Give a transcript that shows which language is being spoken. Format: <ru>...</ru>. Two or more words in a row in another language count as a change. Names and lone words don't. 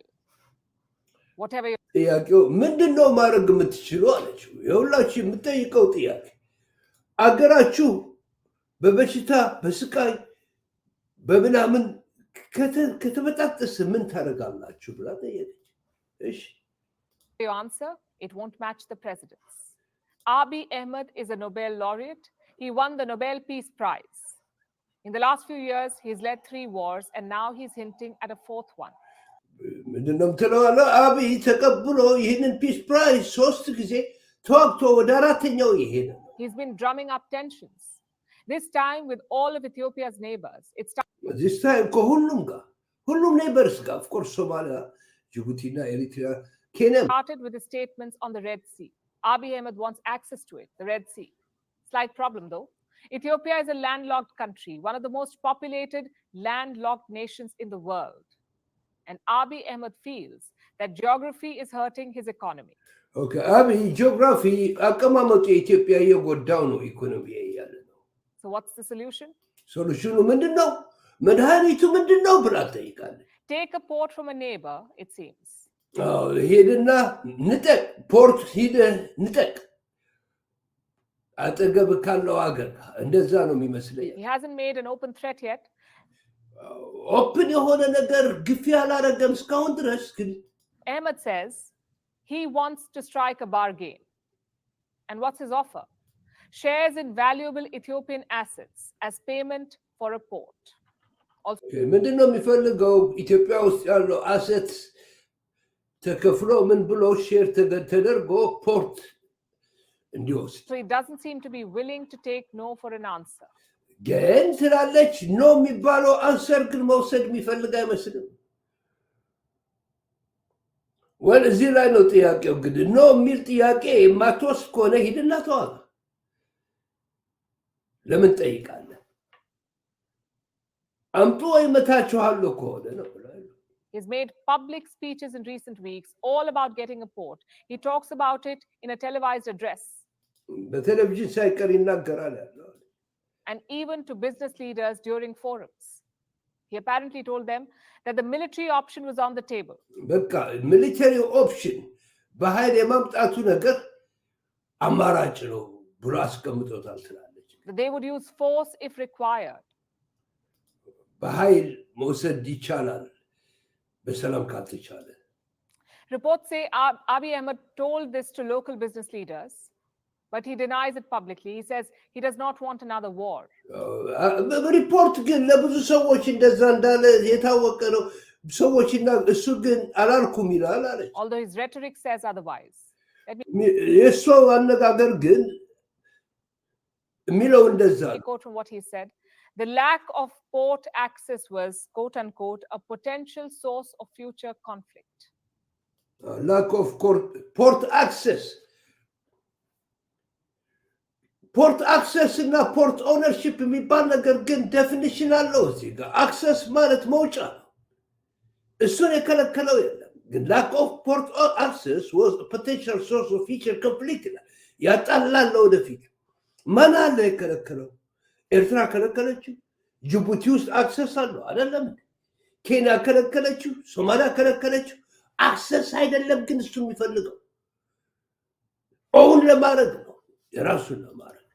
<en>Whatever your</en> <am>ጥያቄው ምንድነው ማድረግ የምትችሉ አለችው የሁላችሁ የምትጠይቀው ጥያቄ አገራችሁ በበሽታ በስቃይ በምናምን ከተበጣጠሰ ምን ታደርጋላችሁ ብላ ጠየቀች። እሺ</am> <en>Your answer, it won't match the president's. Abiy Ahmed is a Nobel laureate. He won the Nobel Peace Prize. In the last few years, he's led 3 wars, and now he's hinting at a 4th one.</en> <am>ምንድነው የምትለው አለ። አብይ ተቀብሎ ይህንን ፒስ ፕራይዝ 3 ጊዜ ተዋግቶ ወደ 4ኛው ይሄደ።</am> <en>He's been drumming up tensions. This time with all of Ethiopia's neighbors. This time</en> <am>ከሁሉም ጋር ሁሉም ኔይበርስ ጋር</am> <en>of course</en> <am>ሶማሊያ፣ ጅቡቲና ኤሪትሪያ፣ ኬንያ</am> <en>started with his statements on the Red Sea. Abiy Ahmed wants access to it, the Red Sea. Slight problem though. Ethiopia is a landlocked country, one of the most populated landlocked nations in the world. And Abiy Ahmed feels that geography is hurting his economy.</en> <am>Okay, አብይ ጂኦግራፊ አቀማመጡ የኢትዮጵያ የጎዳው ነው ኢኮኖሚ ያለ ነው።</am> <en>So what's the solution?</en> <am>ሶሉሽኑ ምንድነው? መድኃኒቱ ምንድነው ብላ ጠይቃለች።</am> <en>Take a port from a neighbor, it seems.</en> <am>ሄድና ንጠቅ፣ ፖርት ሂደህ ንጠቅ አጠገብ ካለው ሀገር። እንደዛ ነው የሚመስለኝ።</am> <en>He hasn't made an open threat yet.</en> <am>ኦፕን የሆነ ነገር ግፊያ አላረገም እስካሁን ድረስ። ግን</am> <en>Ahmed says he wants to strike a bargain. And what's his offer? Shares in valuable Ethiopian assets as payment for a port.</en> <am>ምንድነው የሚፈልገው? ኢትዮጵያ ውስጥ ያለው አሴት ተከፍሎ ምን ብሎ ሼር ተደርጎ ፖርት እንዲወስድ።</am> <en>So he doesn't seem to be willing to take no for an answer.</en> <am>ግን ትላለች ኖ የሚባለው አንሰር ግን መውሰድ የሚፈልግ አይመስልም። ወል እዚህ ላይ ነው ጥያቄው። እንግዲህ ኖ የሚል ጥያቄ የማትወስድ ከሆነ ሂድና ተዋጋ። ለምን ጠይቃለህ? አምጡ ወይ መታችኋለሁ ከሆነ ነው።</am> <en>He's made public speeches in recent weeks all about getting a port. He talks about it in a televised address.</en> <am>በቴሌቪዥን ሳይቀር ይናገራል ያለው።</am> <en>And even to business leaders during forums. He apparently told them that the military option was on the table.</en> <am>በቃ</am> <en>military option</en> <am>በኃይል የማምጣቱ ነገር አማራጭ ነው ብሎ አስቀምጦታል ትላለች።</am> <en>That they would use force if required.</en> <am>በኃይል መውሰድ ይቻላል በሰላም ካልተቻለ።</am> <en>Reports say Abiy Ahmed told this to local business leaders, but he denies it publicly. He says he does not want another war.</en> <am>ሪፖርት ግን ለብዙ ሰዎች እንደዛ እንዳለ የታወቀ ነው። ሰዎችና እሱ ግን አላልኩም ይላል አለች።</am> <en>Although his rhetoric says otherwise.</en> <am>የእሱ አነጋገር ግን የሚለው እንደዛ ነው።</am> <en>Quote from what he said. The lack of port access was, quote unquote, a potential source of future conflict. Lack of port access. Port access</en> <am>እና</am> <en>port ownership</en> <am>የሚባል ነገር ግን ዴፊኒሽን አለው እዚህ ጋር። አክሰስ ማለት መውጫ ነው። እሱን የከለከለው የለም። ግን</am> <en>lack of port access was a potential source of future conflict</en> <am>ይላል። ያጣላል ወደፊት። ማን አለ የከለከለው? ኤርትራ ከለከለችው። ጅቡቲ ውስጥ አክሰስ አለው አይደለም? ኬንያ ከለከለችው። ሶማሊያ ከለከለችው። አክሰስ አይደለም ግን እሱ የሚፈልገው ኦውን ለማድረግ ነው፣ የራሱን ለማድረግ።</am>